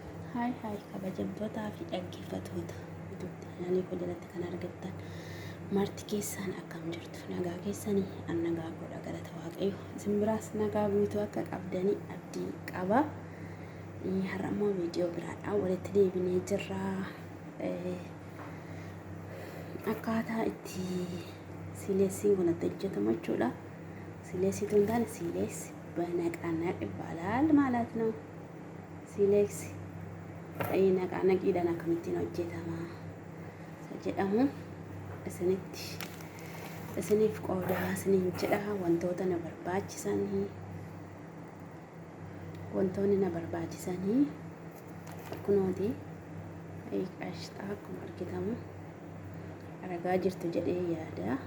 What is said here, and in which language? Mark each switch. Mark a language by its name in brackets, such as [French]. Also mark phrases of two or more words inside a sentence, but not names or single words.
[Oromo] Hai kabajamtootaa fi dhaggeeffattoota YouTube chaanalii koo jalatti kan argattan marti keessan akkam jirtu nagaa keessanii an nagaa godha galata waaqayyo isin biraas nagaa guutuu akka qabdanii abdii qaba. Har'a immoo viidiyoo biraadhaan walitti deebinee jirra. Akkaataa itti sileesiin kun itti hojjetamu jechuudha. Sileesiitu hin taane silees [Amharic] በነቃነቅ ይባላል ማለት ነው። ሲሌክስ ነቃነቂ [Oromo] idhaan akkamittiin hojjetama jedhamu isiniif qoodaa isiniin jedha. wantoonni na barbaachisanii kunooti qashxaa akkuma argitamu argaa jirtu jedhee yaada.